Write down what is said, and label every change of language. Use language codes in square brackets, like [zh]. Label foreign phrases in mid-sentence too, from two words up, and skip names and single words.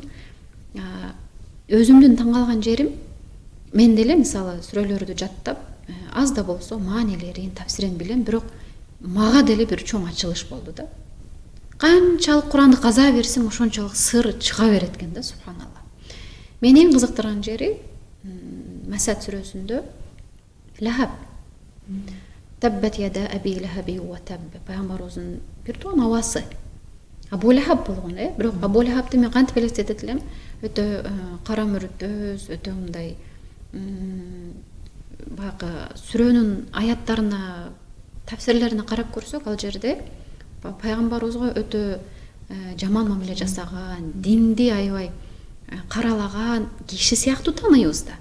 [ky] Өзүмдүн таң калган жерим, мен деле мисалы сүрөлөрдү жаттап, аз да болсо маанилерин, тафсирин билем, бирок мага деле бир чоң ачылыш болду да. Канчалык Куранды каза берсең, ошончолук сыр чыга берет экен да, субханалла. Мени эң кызыктырган жери Масад сүрөсүндө Лахаб, [ar] تبت يدا أبي لهب وتب, [ky] пайгамбарыбыздын бир тууган абасы Абу Лахаб болгон, бирок Абу Лахабды мен кантип элестетет элем? Өтө кара мүрөттөз, өтө мындай баягы сүрөнүн аяттарына, тафсирлерине карап көрсөк, ал жерде пайгамбарыбызга өтө жаман мамиле жасаган, динди аябай каралаган киши сыяктуу тааныйбыз да.